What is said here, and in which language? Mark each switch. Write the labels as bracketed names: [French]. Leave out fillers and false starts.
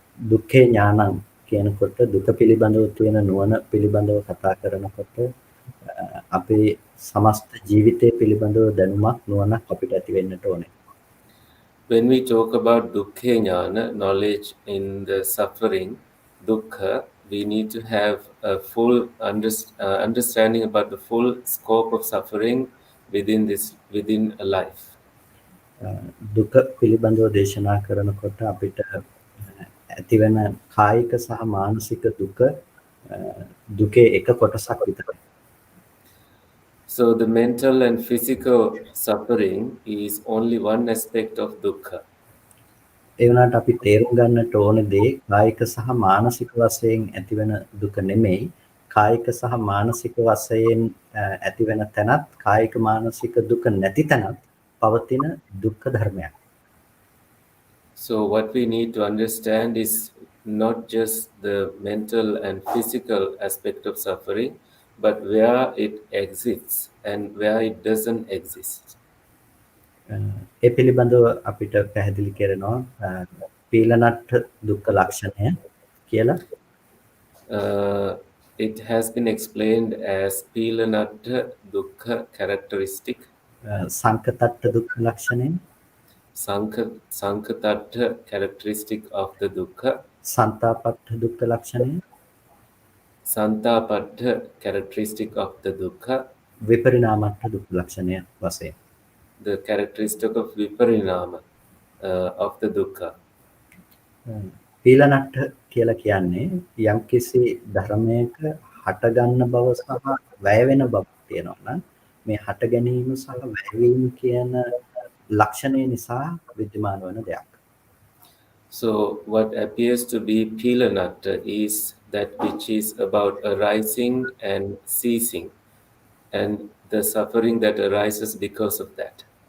[Sinhala] දුක්ඛේ ඥානං කියනකොට දුක පිළිබඳව තියෙන නුවණ පිළිබඳව කතා කරනකොට අපේ සමස්ත ජීවිතය පිළිබඳව දැනුමක් නුවණක් අපිට ඇති වෙන්නට ඕනේ. [English] When we talk about dukkha jnana, knowledge in the suffering, dukkha, we need to have a full understanding about the full scope of suffering within a life. [Sinhala] දුක පිළිබඳව දේශනා කරනකොට අපිට ඇතිවෙන කායික සහ මානසික දුක දුකේ එක කොටසක් විතරයි. [English] So the mental and physical suffering is only one aspect of dukkha. [Sinhala] ඒ වුණාට අපි තේරුම් ගන්නට ඕන දේ කායික සහ මානසික වශයෙන් ඇතිවෙන දුක නෙමෙයි, කායික සහ මානසික වශයෙන් ඇතිවෙන තැනත් කායික මානසික දුක නැති තැනත් පවතින දුක්ඛ ධර්මයක්. [English] So what we need to understand is not just the mental and physical aspect of suffering, but where it exists and where it doesn't exist. [Sinhala] ඒ පිළිබඳව අපිට පැහැදිලි කරනවා පීලනට්ඨ දුක්ඛ ලක්ෂණය කියලා. [English] It has been explained as Pilanatta dukkha characteristic. [Sinhala] සංකතට්ඨ දුක්ඛ ලක්ෂණය. [English] Sankatattha characteristic of the dukkha. [Sinhala] සන්තාපට්ඨ දුක්ඛ ලක්ෂණය. [English] Santapattha characteristic of the dukkha. [Sinhala] විපරිණාමට්ඨ දුක්ඛ ලක්ෂණය වශයෙන්. [English] The characteristic of viparinama of the dukkha. [Sinhala] පීලනට්ඨ කියලා කියන්නේ යම්කිසි ධර්මයක හට ගන්න බව සහ වැය වෙන බව තියෙනවා නම් මේ හට ගැනීම සහ වැයවීම කියන ලක්ෂණය නිසා විද්‍යමාන වන දෙයක්. [English] So what appears to be pila natta is that which is about arising and ceasing, and the suffering that arises because of that.